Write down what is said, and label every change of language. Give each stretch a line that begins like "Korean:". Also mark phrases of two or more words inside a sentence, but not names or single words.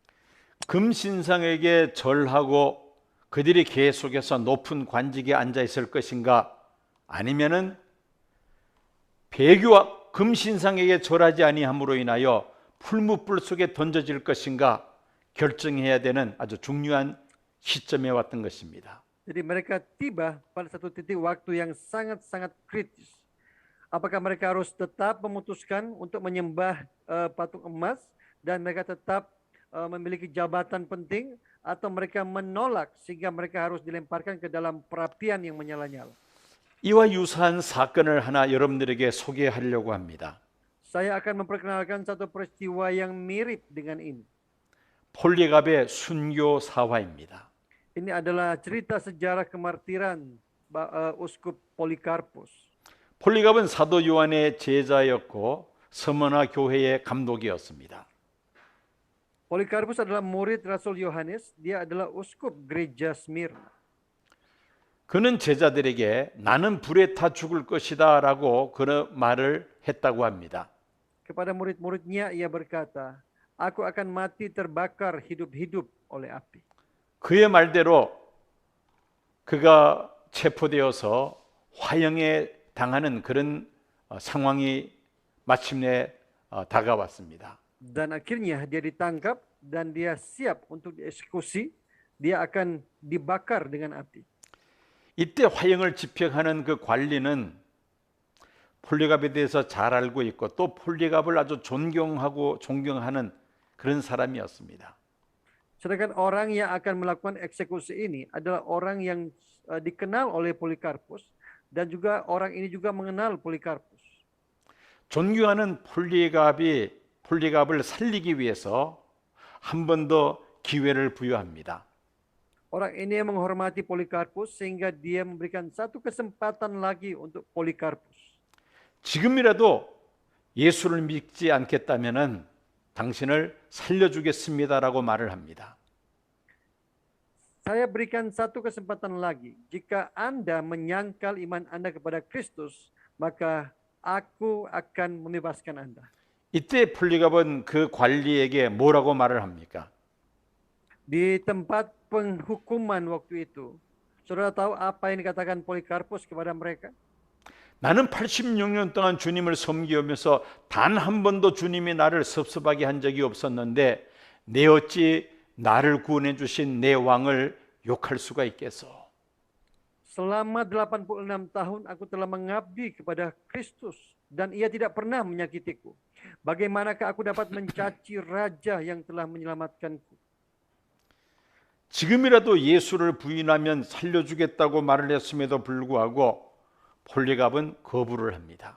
Korean: 금신상에게 절하고 그들이 계속해서 높은 관직에 앉아 있을 것인가, 아니면은 배교와 금신상에게 절하지 아니함으로 인하여 풀무불 속에 던져질 것인가 결정해야 되는 아주 중요한 시점에 왔던 것입니다.
Indonesian: Jadi mereka tiba pada satu titik waktu yang sangat-sangat kritis. Apakah mereka harus tetap memutuskan untuk menyembah patung emas dan mereka tetap memiliki jabatan penting, atau mereka menolak sehingga mereka harus dilemparkan ke dalam perapian yang menyala-nyala.
Korean: 이와 유사한 사건을 하나 여러분들에게 소개하려고 합니다.
Indonesian: Saya akan memperkenalkan satu peristiwa yang mirip dengan ini.
Korean: 폴리갑의 순교 사화입니다.
Indonesian: Ini adalah cerita sejarah kemartiran Uskup Polikarpus.
Korean: 폴리갑은 사도 요한의 제자였고 서머나 교회의 감독이었습니다.
Indonesian: Polikarpus adalah murid Rasul Yohanes, dia adalah uskup gereja Smyrna.
Korean: 그는 제자들에게 나는 불에 타 죽을 것이다 라고 그런 말을 했다고 합니다.
Indonesian: Kepada murid-muridnya ia berkata, aku akan mati terbakar hidup-hidup oleh api.
Korean: 그의 말대로 그가 체포되어서 화형에 당하는 그런 상황이 마침내 다가왔습니다.
Indonesian: Dan akhirnya dia ditangkap dan dia siap untuk dieksekusi. Dia akan dibakar dengan api.
Korean: 이때 화형을 집행하는 그 관리는 폴리갑에 대해서 잘 알고 있고 또 폴리갑을 아주 존경하는 그런 사람이었습니다.
Indonesian: Sedangkan orang yang akan melakukan eksekusi ini adalah orang yang dikenal oleh Polikarpus, dan juga orang ini juga mengenal Polikarpus.
Korean: 존경하는 폴리갑을 살리기 위해서 한 번 더 기회를 부여합니다.
Indonesian: Orang ini menghormati Polikarpus sehingga dia memberikan satu kesempatan lagi untuk Polikarpus.
Korean: 지금이라도 예수를 믿지 않겠다면은 당신을 살려주겠습니다라고 말을 합니다.
Indonesian: Saya berikan satu kesempatan lagi. Jika Anda menyangkal iman Anda kepada Kristus, maka aku akan membebaskan Anda.
Korean: 이때 폴리갑은 그 관리에게 뭐라고 말을 합니까?
Indonesian: Di tempat penghukuman waktu itu, saudara tahu apa yang dikatakan Polikarpus kepada mereka?
Korean: 나는 86년 동안 주님을 섬기면서 단 한 번도 주님이 나를 섭섭하게 한 적이 없었는데 내 어찌 나를 구원해 주신 내 왕을 욕할 수가 있겠소?
Indonesian: Selama 86 tahun aku telah mengabdi kepada Kristus dan ia tidak pernah menyakitiku. Bagaimanakah aku dapat mencaci raja yang telah menyelamatkanku?
Korean: 지금이라도 예수를 부인하면 살려주겠다고 말을 했음에도 불구하고 폴리갑은 거부를 합니다.